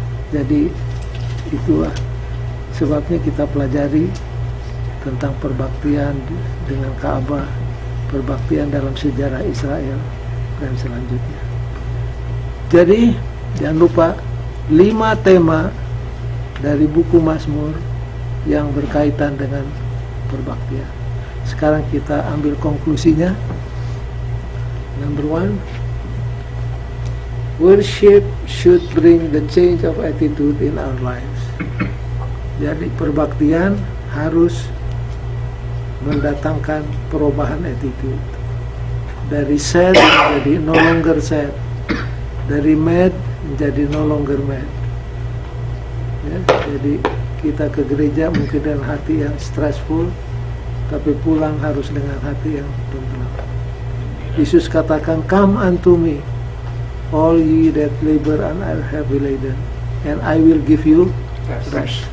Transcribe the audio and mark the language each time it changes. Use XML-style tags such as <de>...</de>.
<id>Jadi itulah sebabnya kita pelajari tentang perbaktian dengan Ka'bah, perbaktian dalam sejarah Israel, dan selanjutnya. Jadi jangan lupa 5 tema dari buku Mazmur yang berkaitan dengan perbaktian. Sekarang kita ambil konklusinya.</id> <en>Number 1, worship should bring the change of attitude in our lives.</en> <id>Jadi perbaktian harus mendatangkan perubahan attitude. Dari sad menjadi</id> <en>no longer sad,</en> <id>dari mad menjadi</id> <en>no longer mad.</en> <id>Ya, jadi kita ke gereja mungkin dengan hati yang stressful, tapi pulang harus dengan hati yang tenteram. Yesus katakan,</id> <en>come unto me, all ye that labor and are heavy laden, and I will give you rest.</en>